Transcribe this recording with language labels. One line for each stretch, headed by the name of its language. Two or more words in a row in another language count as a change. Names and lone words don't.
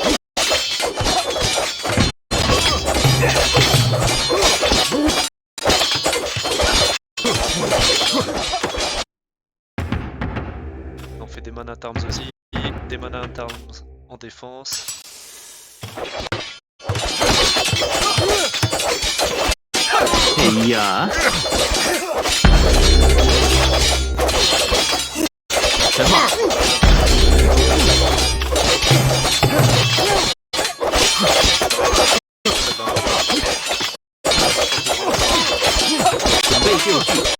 French: On fait des
English: man at arms
French: aussi, des
English: man at arms
French: en défense. Ja.
Chinese: 什么？准备就绪。